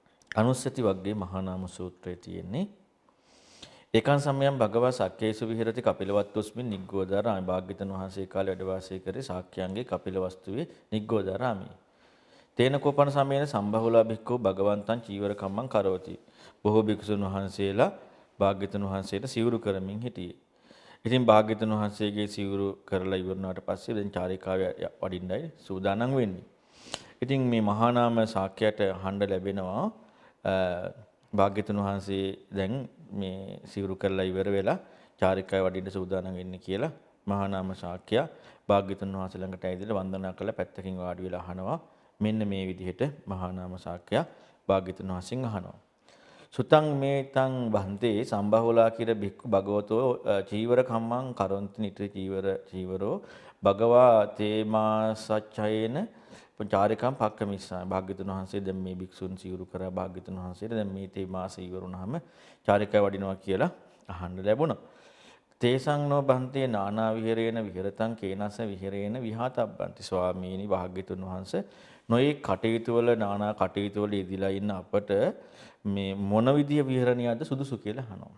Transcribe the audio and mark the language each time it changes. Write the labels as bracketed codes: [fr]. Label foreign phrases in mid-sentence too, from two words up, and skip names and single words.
[si] අනුස්සති වග්ගයේ මහා නාම සූත්‍රයේ තියෙන්නේ [pi] ඒකන් සමයම් භගවා සක්කේසු විහෙරති කපිලවත්තුස්මින් නිග්ගෝධාරාමි [si] භාග්‍යවතුන් වහන්සේ කාලේ වැඩ වාසය කරේ ශාක්‍යයන්ගේ කපිලවස්තුවේ නිග්ගෝධාරාමි. [pi] තේන කෝපන සමයේන සම්බහුලා භික්ඛු භගවන්තං චීවර කම්මං කරෝති. [si] බොහෝ භික්ෂුන් වහන්සේලා භාග්‍යවතුන් වහන්සේට සිවුරු කරමින් හිටියේ. ඉතින් භාග්‍යවතුන් වහන්සේගේ සිවුරු කරලා ඉවරනාට පස්සේ දැන් චාරිකාවේ වඩින්නයි සූදානම් වෙන්නේ. ඉතින් මේ මහා නාම ශාක්‍යයට අහන්න ලැබෙනවා භාග්‍යවතුන් වහන්සේ දැන් මේ සිවුරු කරලා ඉවර වෙලා චාරිකාවේ වඩින්න සූදානම් වෙන්නේ කියලා මහා නාම ශාක්‍යයා භාග්‍යවතුන් වහන්සේ ළඟට ඇවිදලා වන්දනා කරලා පැත්තකින් වාඩි වෙලා අහනවා. මෙන්න මේ විදිහට මහා නාම ශාක්‍යයා භාග්‍යවතුන් වහන්සේගෙන් අහනවා. [pi] සුතං මේතං වන්තේ සම්බහුලා කිර භික්ඛු භගවතෝ චීවර කම්මං කරොන්ති නිත්‍ය චීවරෝ භගවා තේමා සච්චයේන චාරිකම් පක්කමිස්සා [si] භාග්‍යවතුන් වහන්සේ දැන් මේ භික්ෂුන් සිවුරු කරා භාග්‍යවතුන් වහන්සේට දැන් මේ තේමා සිවුරුනහම චාරිකාව වඩිනවා කියලා අහන්න ලැබුණා. [pi] තේසං නෝ බන්තේ නානා විහෙරේන විහෙරතං කේනස විහෙරේන විහාතබ්බන්ති [si] ස්වාමීනි භාග්‍යවතුන් වහන්සේ නොයේ කටයුතු වල නානා කටයුතු වල යෙදিলা ඉන්න අපට මේ මොන විදිය විහරණියද සුදුසු කියලා අහනවා.